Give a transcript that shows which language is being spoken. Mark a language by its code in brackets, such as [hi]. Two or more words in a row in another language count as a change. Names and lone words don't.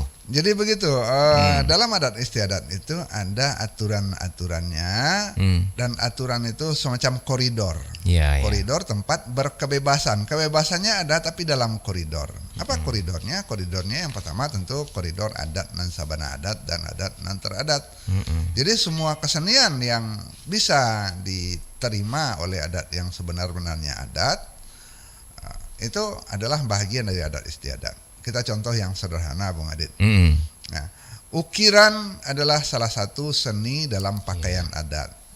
[id] Jadi begitu, dalam adat istiadat itu ada aturan-aturannya, dan aturan itu semacam koridor. Koridor tempat berkebebasan. Kebebasannya ada tapi dalam koridor. Apa koridornya? Koridornya yang pertama tentu koridor [min] adat nan sabana adat dan adat nan teradat. [id] Jadi semua kesenian yang bisa diterima oleh adat yang sebenar-benarnya adat, itu adalah bagian dari adat istiadat. Kita contoh yang sederhana Bung Adit. Nah, ukiran adalah salah satu seni dalam pakaian adat.